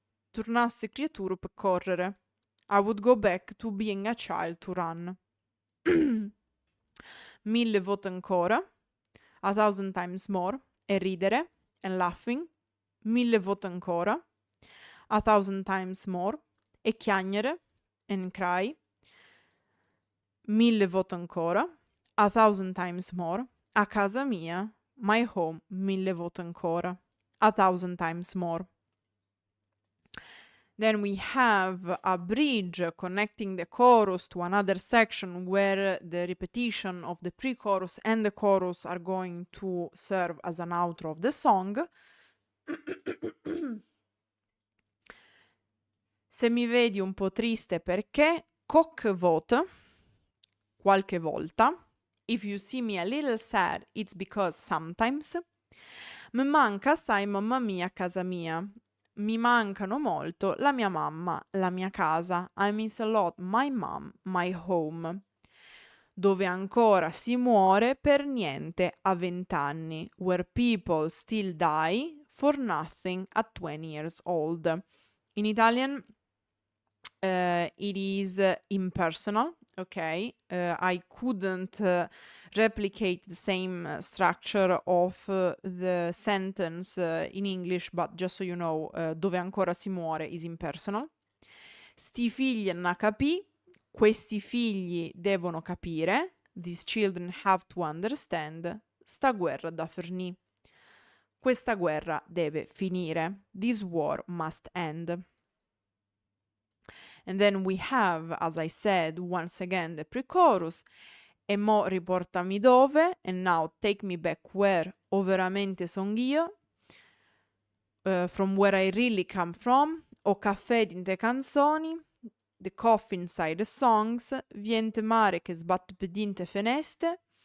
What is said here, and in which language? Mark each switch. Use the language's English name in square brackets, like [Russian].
[Neapolitan] Tornasse creatura per correre. [English] I would go back to being a child to run. [Neapolitan] Mille vote ancora, [English] 1,000 times more, [Neapolitan] e ridere, [English] and laughing. [Neapolitan] Mille vote ancora, [English] 1,000 times more, [Neapolitan] e chiagnere, [English] and cry. [Neapolitan] Mille vote ancora, [English] 1,000 times more, [Neapolitan] a casa mia, [English] my home, [Neapolitan] mille vote ancora, 1,000 times more. [English] Then we have a bridge connecting the chorus to another section where the repetition of the pre-chorus and the chorus are going to serve as an outro of the song. [Italian] Se mi vedi un po' triste perché, qualche volta, qualche volta. [English] If you see me a little sad, it's because sometimes. [Italian] Mi manca, stai mamma mia, a casa mia. Mi mancano molto la mia mamma, la mia casa. [English] I miss a lot my mom, my home. [Italian] Dove ancora si muore per niente a 20 anni. [English] Where people still die for nothing at 20 years old. In Italian it is impersonal, okay? I couldn't replicate the same structure of the sentence in English, but just so you know, [Italian] dove ancora si muore [English] is impersonal. [Neapolitan] Sti figli na capì, [Italian] questi figli devono capire, [English] these children have to understand, [Neapolitan] sta guerra da finì. [Italian] Questa guerra deve finire. [English] This war must end. And then we have, as I said, once again the pre-chorus. [Neapolitan] E mo riportami dove, [English] and now take me back where, [Neapolitan] o veramente son io, [English] from where I really come from, [Neapolitan] o caffè dinte canzoni, [English] the coffee inside the songs, [Neapolitan] viente mare che sbatte per dinte feneste,